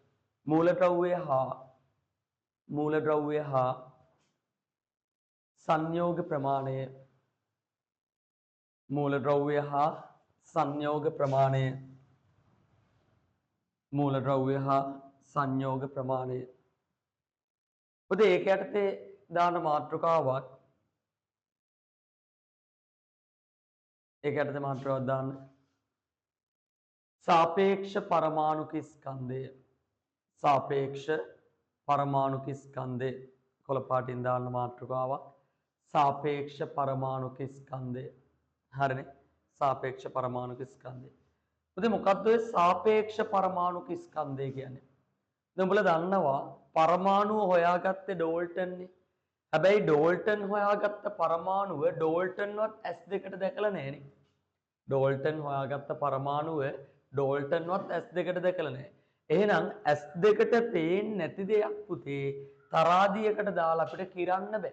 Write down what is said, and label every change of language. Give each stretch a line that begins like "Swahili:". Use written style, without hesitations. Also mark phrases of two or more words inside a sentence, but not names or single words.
Sinhala: මූලද්‍රව්‍ය හා සංයෝග ප්‍රමාණය මූලද්‍රව්‍ය හා සංයෝග ප්‍රමාණය මූලද්‍රව්‍ය හා සංයෝග ප්‍රමාණය. පුතේ ඒක යටතේ දාන මාතෘකාවක් ඒක යටතේ මාතෘකාවක් දාන්න. සාපේක්ෂ පරමාණුක ස්කන්දේ සාපේක්ෂ පරමාණුක ස්කන්දේ කොළපාටින් දාන්න මාතෘකාවක් සාපේක්ෂ පරමාණුක ස්කන්දේ හරිනේ සාපේක්ෂ පරමාණුක ස්කන්දේ. පුතේ මොකක්ද ඔය සාපේක්ෂ පරමාණුක ස්කන්දේ කියන්නේ? දැන් උඹලා දන්නවා පරමාණුව හොයාගත්තේ ඩෝල්ටන් නේ. හැබැයි ඩෝල්ටන් හොයාගත්ත පරමාණුව ඩෝල්ටන්වත් S2කට දැකලා නැහැ නේ. ඩෝල්ටන් හොයාගත්ත පරමාණුව ඩෝල්ටන්වත් S2කට දැකලා නැහැ. එහෙනම් S2කට පේන්නේ නැති දෙයක් පුතේ තරාදියකට දාලා අපිට කිරන්න බෑ.